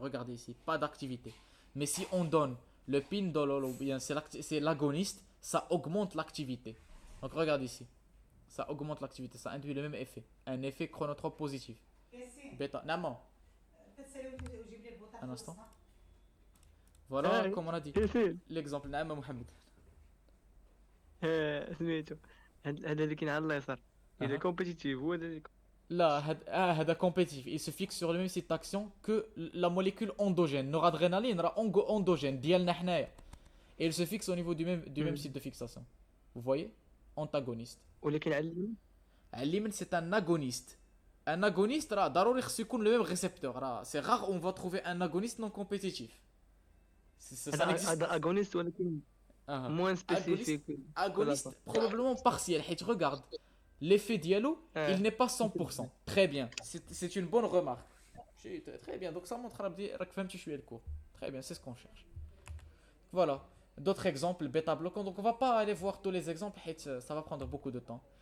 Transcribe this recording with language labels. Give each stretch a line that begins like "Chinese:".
French: Regardez ici, pas d'activité. Mais si on donne le pindolol ou bien c'est l'agoniste, ça augmente l'activité. Donc regardez ici, ça augmente l'activité, ça induit le même effet, un effet chronotrope positif. Bêta, non. Un instant. Voilà, comme on a dit. L'exemple,
Arabic: نعم
French: Mohamed.
Arabic: سميتو هذا اللي كاين على اليسار اذا كومبيتيتيف هو هذا
French: Là,
Arabic: هذا
French: compétitif. Il se fixe sur le même site d'action que la molécule endogène. Noradrénaline, endogène,
Arabic: ديالنا حنايا.
French: Et il se fixe au niveau du même site de fixation. Vous voyez? Antagoniste.
Arabic: ولكن على اليمين
French: c'est un agoniste. Un agoniste,
Arabic: راه ضروري خصو يكون
French: le même récepteur. C'est rare on va trouver un agoniste non compétitif.
Arabic: هذا اغونيست ولكن
French: moins spécifique. Agoniste probablement partiel.
Arabic: حيت
French: regarde. L'effet diallo, il n'est pas 100%. Très bien. C'est une bonne remarque. Très bien. Donc ça montre le cours. Très bien, c'est ce qu'on cherche. Voilà. D'autres exemples, bêta-bloquants. Donc on va pas aller voir tous les exemples. Ça va prendre beaucoup de temps.